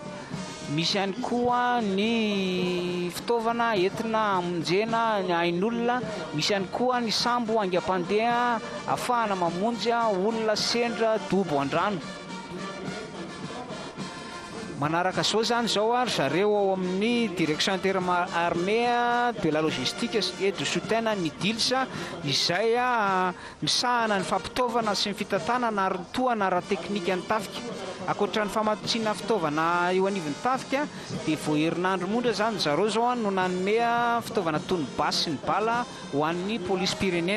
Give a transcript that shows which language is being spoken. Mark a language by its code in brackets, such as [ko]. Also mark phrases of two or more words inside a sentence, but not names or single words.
[mg] Misy ihany koa ny fitaovana entina amonjena ny ain'olona. Misy ihany koa ny sambo aingam-pandeha ahafahana mamonjy olona sendra dobo an-drano. Manaraka zao zany zao ary zareo ao amin'ny [fr] direction inter-armée de la logistique et du soutien [mg] ny DILS izay misahana ny fampitaovana sy ny fitantanana ary toana ara-teknika ny tafika. Akoatra ny famatsiana fitaovana eo anivon'ny tafika dia vao herinandro mondra zany zareo zao no nanome fitaovana toy ny basy sy ny bala ho an'ny polisy pirenena.